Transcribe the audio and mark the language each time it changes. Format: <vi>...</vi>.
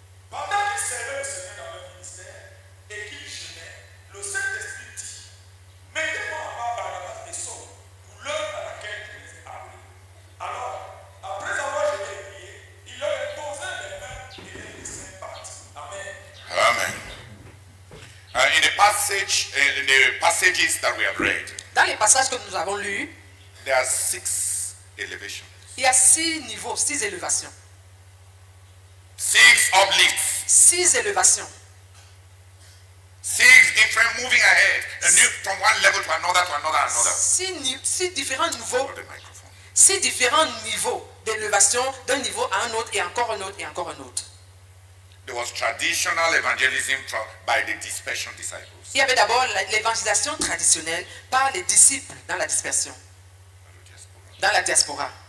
<fr>Pendant qu'ils servaient le Seigneur dans leur ministère et qu'ils jeûnaient, le Saint-Esprit dit, mettez-moi à part Barnabas et Saul pour l'œuvre à laquelle je les ai appelés. Alors, après avoir jeûné et prié, il leur imposa les mains et les laissèrent partir. Amen. Amen.</fr> <en>In the passages that we have read,</en> <fr>Dans les passages que nous avons lus,</fr> <en>there are 6 elevations,</en> <fr>il y a 6 niveaux, 6 élévations.</fr> <en>6 uplifts,</en> <fr>6 élévations.</fr> <en>6 different moving ahead, from one level to another, to another, another.</en> <fr>6 différents niveaux,</fr> <en>Hold the microphone.</en> <fr>6 différents niveaux d'élévation d'un niveau à un autre et encore un autre et encore un autre.</fr> <en>There was traditional evangelism by the dispersion disciples.</en> <fr>Il y avait d'abord l'évangélisation traditionnelle par les disciples dans la dispersion, dans la diaspora.</fr>